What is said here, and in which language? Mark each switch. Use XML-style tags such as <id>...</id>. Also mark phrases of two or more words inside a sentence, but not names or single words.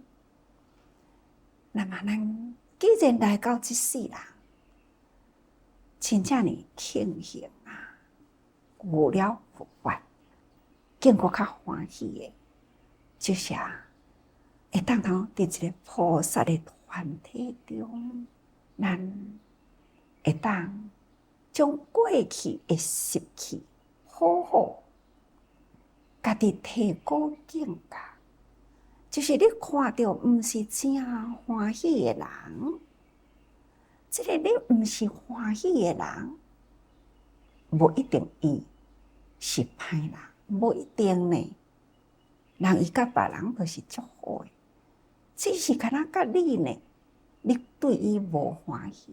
<nan>那么咱既然来到这世人，真正呢庆幸啊，有了福报，更搁较欢喜的，就是会当伫一个菩萨的团体中，咱会当将过去的习气好好家己提高境界。就是你看到毋是正欢喜的人，这个你毋是欢喜的人，无一定伊是歹人，无一定呢。人伊甲别人都是足好的，只是敢若甲你呢，你对伊无欢喜。</nan>